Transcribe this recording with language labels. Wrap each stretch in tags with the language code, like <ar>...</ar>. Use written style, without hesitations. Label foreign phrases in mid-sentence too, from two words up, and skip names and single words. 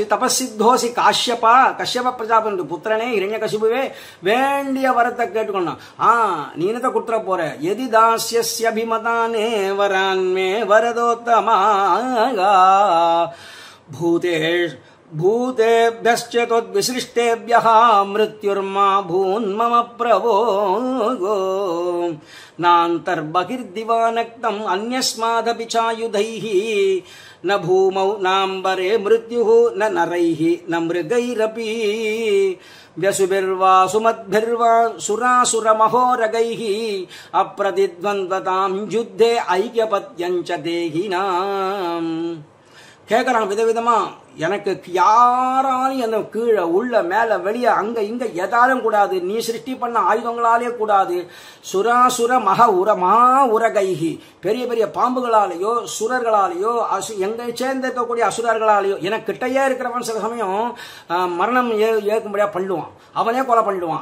<sa>तपसित्तोसि काश्यप,</sa> <ta>கஷ்யப பிரஜாபதி புத்திரனே இரண்யகசிபுவே, வேண்டிய வரத்தை கேட்டுக்கொண்டான். நீ என்னத்தை கொடுத்துற போற?</ta> <sa>यदि दास्यभिमताने वरान्मे वरदोत्तमाक भूतेष् பூதேभ्यश्चेतोद्विसृष्टेभ्यः मृत्युर्मा भून्मम प्रभो नान्तर्बहिर्दिवानक्तम् अन्यस्मादपि चायुधैः न भूमौ नाम्बरे मृत्युः न नरैः न मृगैरपि व्यसुभिर्वा सुमद्भिर्वा सुरासुरमहोरगैः अप्रतिद्वन्द्वतां युद्धे ऐक्यपत्यञ्च देहिनाम्.</sa> <ta>கேட்கறான் விதவிதமா. எனக்கு யாராலும் என்ன கீழே உள்ள மேல வெளியே அங்க இங்க எதாலும் கூடாது. நீ சிருஷ்டி பண்ண ஆயுதங்களாலே கூடாது.</ta> <sa>सुरासुर महा उरगैः,</sa> <ta>பெரிய பெரிய பாம்புகளாலேயோ சுரர்களாலேயோ எங்க சேர்ந்திருக்கக்கூடிய அசுரர்களாலேயோ, எனக்கு கிட்டையே இருக்கிறவன் சில சமயம் மரணம் ஏற்கும்படியா பண்ணுவான், அவனே கொலை பண்ணிடுவான்.</ta>